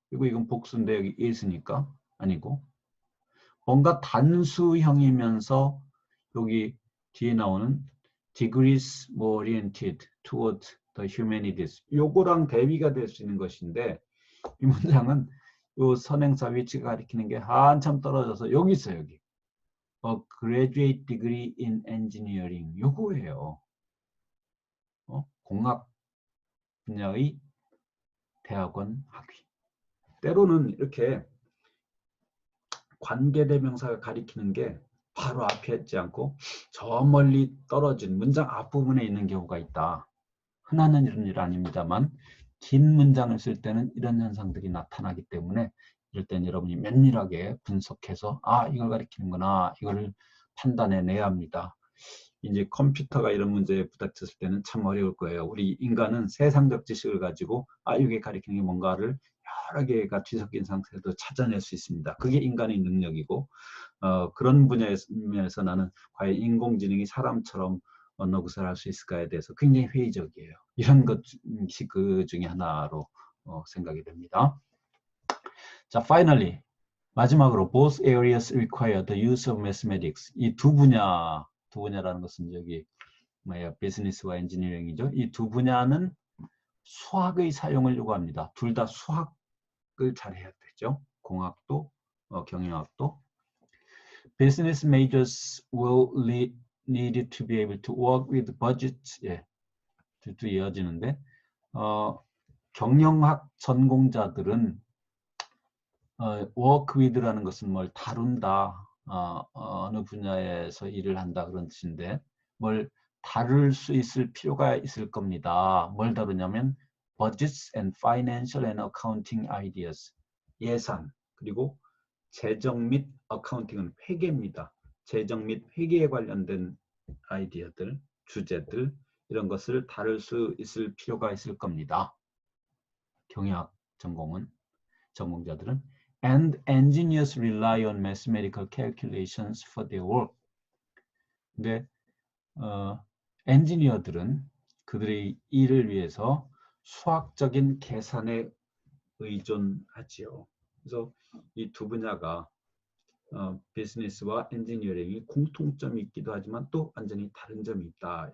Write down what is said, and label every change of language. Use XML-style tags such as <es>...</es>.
<ko>그리고 이건 복수인데 여기 is니까 아니고 뭔가 단수형이면서 여기 뒤에 나오는</ko> <en>degrees more oriented toward the humanities</en> <ko>요거랑 대비가 될 수 있는 것인데 이 문장은 요 선행사 위치가 가리키는 게 한참 떨어져서 여기 있어요. 여기</ko> <en>a graduate degree in engineering</en> <ko>요거예요. 공학 분야의 대학원 학위. 때로는 이렇게 관계대명사가 가리키는 게 바로 앞에 있지 않고 저 멀리 떨어진 문장 앞부분에 있는 경우가 있다. 흔한 이런 일 아닙니다만 긴 문장을 쓸 때는 이런 현상들이 나타나기 때문에 이럴 땐 여러분이 면밀하게 분석해서 이걸 가리키는구나 이걸 판단해내야 합니다. 이제 컴퓨터가 이런 문제에 부닥쳤을 때는 참 어려울 거예요. 우리 인간은 세상적 지식을 가지고 이게 가리키는 게 뭔가를 여러 개가 뒤섞인 상태도 찾아낼 수 있습니다. 그게 인간의 능력이고 그런 분야에서 나는 과연 인공지능이 사람처럼 언어 구사를 할 수 있을까에 대해서 굉장히 회의적이에요. 이런 것이 그 중에 하나로 생각이 됩니다. 자,</ko> <en>finally</en> <ko>마지막으로</ko> <en>both areas require the use of mathematics.</en> <ko>이 두 분야라는 것은 여기 비즈니스와 엔지니어링이죠. 이 두 분야는 수학의 사용을 요구합니다. 둘 다 수학을 잘해야 되죠. 공학도 경영학도.</ko> <en>Business majors will need to be able to work with budgets.</en> <ko>또 이어지는데 경영학 전공자들은</ko> <en>work with</en> <ko>라는 것은 뭘 다룬다, 어느 분야에서 일을 한다 그런 뜻인데 뭘 다룰 수 있을 필요가 있을 겁니다. 뭘 다루냐면</ko> <en>budgets and financial and accounting ideas,</en> <ko>예산 그리고 재정 및 어카운팅은 회계입니다. 재정 및 회계에 관련된 아이디어들, 주제들 이런 것을 다룰 수 있을 필요가 있을 겁니다. 경영학 전공자들은</ko> <en>and engineers rely on mathematical calculations for their work.</en> <ko>근데 엔지니어들은 그들의 일을 위해서 수학적인 계산에 의존하지요. 그래서 이 두 분야가 비즈니스와 엔지니어링이 공통점이 있기도 하지만 또 완전히 다른 점이 있다.</ko>